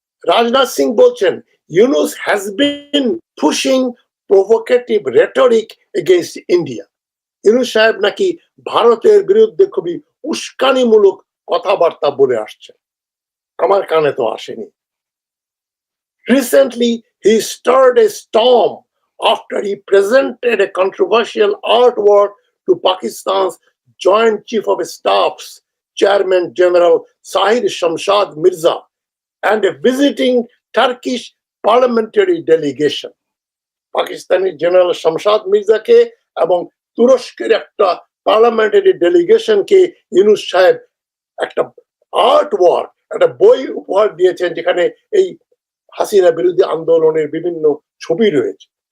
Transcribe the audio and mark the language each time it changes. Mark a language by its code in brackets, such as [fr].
[en] Rajnath Singh [bn] বলছেন, [en] Yunus has been pushing provocative rhetoric against India. [bn] Yunus সাহেব নাকি ভারতের বিরুদ্ধে খুবই উস্কানিমূলক কথাবার্তা বলে আসছেন, আমার কানে তো আসেনি। [en] Recently, he stirred a storm after he presented a controversial artwork to Pakistan's Joint Chief of Staff's Chairman General Zahir Shamshad Mirza and a visiting Turkish parliamentary delegation. [bn] Pakistani general Shamshad মির্জাকে এবং তুরস্কের একটা পার্লামেন্টারি ডেলিগেশনকে ইউনুস সাহেব একটা আর্ট ওয়ার্ক, একটা বই উপহার দিয়েছেন, যেখানে এই হাসিনা বিরোধী আন্দোলনের বিভিন্ন ছবি রয়েছে।